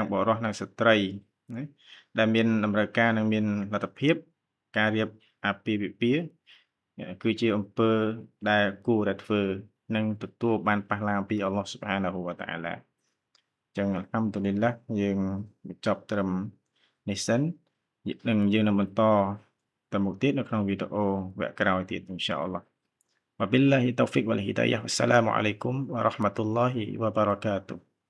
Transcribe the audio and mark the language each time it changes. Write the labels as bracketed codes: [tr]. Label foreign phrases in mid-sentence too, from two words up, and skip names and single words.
[km] បុរសនិងស្ត្រីណាដែលមានតម្រូវការនិងមានលទ្ធភាពការរៀបអាពាហ៍ពិពាហ៍គឺជាអំពើដែលគួរតែធ្វើនិងទទួលបានប៉ះឡើងពីអល់ឡោះ [ar] سبحانه وتعالى [km] ចឹង [ar] الحمد لله [km] យើងបញ្ចប់ត្រឹមនេះសិននិងយើងនឹងបន្តទៅមុខទៀតនៅក្នុងវីដេអូវគ្គក្រោយទៀត [ar] إن شاء الله وبالله التوفيق والهداية والسلام عليكم ورحمة الله وبركاته